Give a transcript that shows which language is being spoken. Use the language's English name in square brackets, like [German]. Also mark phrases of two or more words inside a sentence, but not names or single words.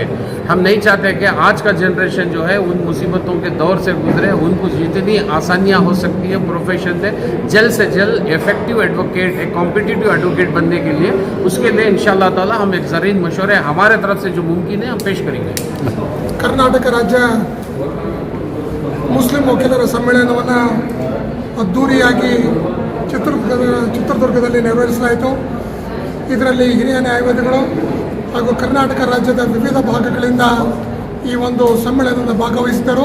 [Hindi] हम नहीं चाहते कि आज का जनरेशन जो है उन मुसीबतों के दौर से गुजरे, उनको जितनी आसानियाँ हो सकती है प्रोफेशन से जल्द [English] effective advocate, [Hindi] एक [English] competitive advocate [Hindi] बनने के लिए, उसके लिए [Arabic] إن شاء الله تعالى [Hindi] हम एक ज़रीन मशवरे हमारे तरफ से जो मुमकिन है हम पेश करेंगे। [Kannada] ಕರ್ನಾಟಕ ರಾಜ್ಯ ಮುಸ್ಲಿಂ ವಕೀಲರ ಸಮ್ಮೇಳನವನ್ನು ಅದ್ದೂರಿಯಾಗಿ ಚಿತ್ರದುರ್ಗದಲ್ಲಿ ನೆರವೇರಿಸಲಾಯಿತು. ಇದರಲ್ಲಿ ಹಿರಿಯ ನ್ಯಾಯವಾದಿಗಳು ಹಾಗೂ ಕರ್ನಾಟಕ ರಾಜ್ಯದ ವಿವಿಧ ಭಾಗಗಳಿಂದ ಈ ಒಂದು ಸಮ್ಮೇಳನದ ಭಾಗವಹಿಸಿದರು.